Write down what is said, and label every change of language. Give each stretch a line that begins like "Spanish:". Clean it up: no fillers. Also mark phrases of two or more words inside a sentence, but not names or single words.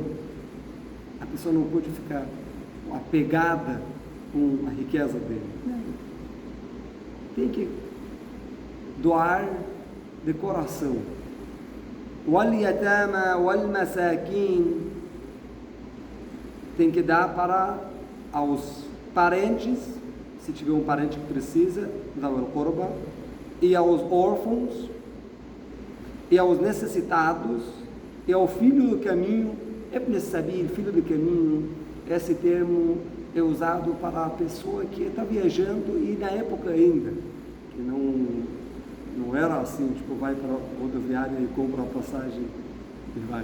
Portuguese: A pessoa não pode ficar apegada com a riqueza dele. Não. Tem que doar de coração.
Arabic: وَالْيَتَامَى وَالْمَسَاكِينَ,
Portuguese: tem que dar para aos parentes, se tiver um parente que precisa, dá o corba, e aos órfãos, e aos necessitados, e ao filho do caminho.
Arabic: ابن السبيل,
Portuguese: filho do caminho, esse termo é usado para a pessoa que está viajando, e na época ainda, que não era assim, tipo, vai para a rodoviária e compra a passagem e vai.